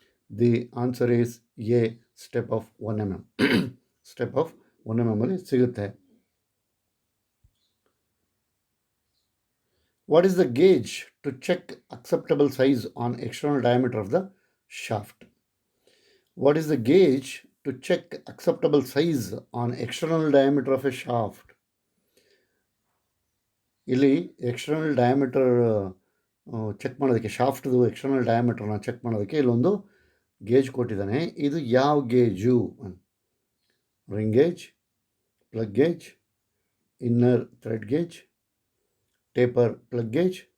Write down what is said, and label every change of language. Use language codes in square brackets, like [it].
[en] The answer is A, step of 1 mm. [kn] Step of 1 mm ಅಲ್ಲಿ ಸಿಗುತ್ತೆ. [en] What is the gauge to check acceptable size on external diameter of the shaft? What is the gauge to check acceptable size on external diameter of a shaft? [kn] ಇಲ್ಲಿ external diameter check ಮಾಡೋದಕ್ಕೆ, ಶಾಫ್ಟ್ದು external ಡಯಾಮೀಟರ್ನ check ಮಾಡೋದಕ್ಕೆ ಇಲ್ಲೊಂದು gauge ಕೊಟ್ಟಿದ್ದಾನೆ. ಇದು ಯಾವ gauge? Ring gauge, plug gauge, inner thread gauge, taper plug gauge.